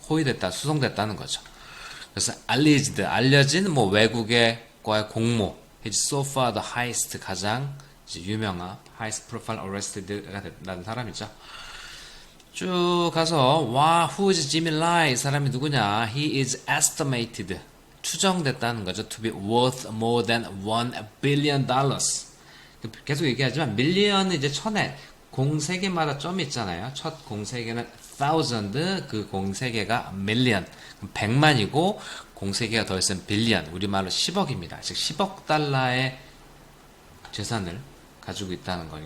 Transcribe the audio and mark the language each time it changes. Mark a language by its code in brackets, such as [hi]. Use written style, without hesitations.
[ko] 호위됐다, 수송됐다는 거죠. 그래서 alleged 알려진 뭐 외국의 과의 공모, [en] he's so far the highest [ko] 가장 이제 유명한 [en] highest profile arrested [ko] 가 됐다는 사람이죠. 쭉 가서 와 [en] who is Jimmy Lai [ko] 이 사람이 누구냐? [en] He is estimated [ko] 추정됐다는 거죠. [en] To be worth more than $1 billion. [ko] 계속 얘기하지만 밀리언은 이제 천에 공 3개마다 점이 있잖아요. 첫 공 3개는 thousand, 그 공 3개가 million, 100만이고 공 3개가 더 있으면 billion, 우리말로 10억입니다. 즉 10억 달러의 재산을 가지고 있다는 거예요.